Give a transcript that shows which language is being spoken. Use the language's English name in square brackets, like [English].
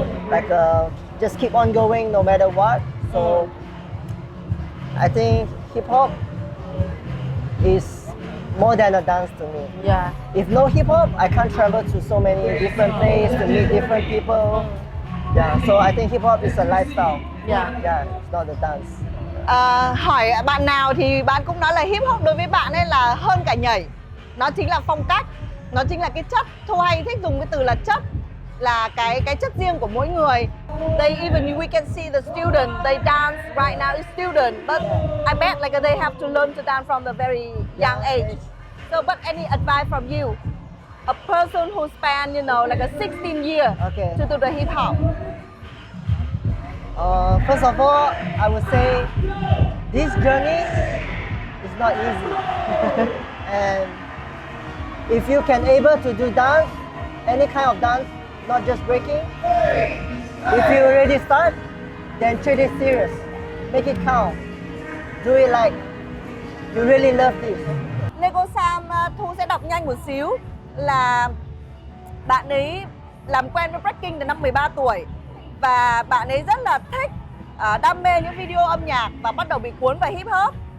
[English] Like just keep on going no matter what. So I think hip hop is more than a dance to me. Yeah. If no hip hop, I can't travel to so many different places to meet different people. Yeah. So I think hip hop is a lifestyle. Yeah. It's not a dance. [Vietnamese] Hỏi bạn nào thì bạn cũng nói là hip hop đối với bạn ấy là hơn cả nhảy. Nó chính là phong cách, nó chính là cái chất. Thu hay thích dùng cái từ là chất, là cái chất riêng của mỗi người. [English] Even we can see the student, they dance right now is student, but I bet like they have to learn to dance from the very young age. So, but any advice from you, a person who spent like a 16 years to do the hip hop? First of all, I would say this journey is not easy. And if you can able to do dance, any kind of dance, not just breaking, if you already start, then treat it serious. Make it count. Do it like you really love this. [Vietnamese] Lego Sam, Thu sẽ đọc nhanh một xíu là bạn ấy làm quen với breaking từ năm 13 tuổi và bạn ấy rất là thích, đam mê những video âm nhạc và bắt đầu bị cuốn vào hip hop.